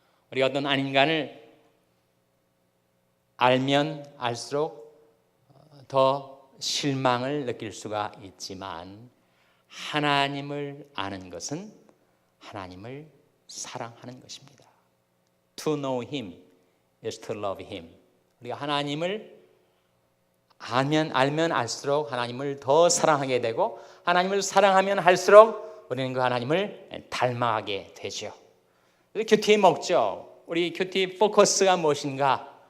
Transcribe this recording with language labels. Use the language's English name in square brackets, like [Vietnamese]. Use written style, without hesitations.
[Korean] 우리가 어떤 인간을 알면 알수록 더 실망을 느낄 수가 있지만 하나님을 아는 것은 하나님을 사랑하는 것입니다. [English] To know Him is to love Him. [Korean] 우리가 하나님을 알면 알수록 하나님을 더 사랑하게 되고 하나님을 사랑하면 할수록 우리는 그 하나님을 닮아가게 되죠. 큐티의 목적, 우리 큐티 포커스가 무엇인가?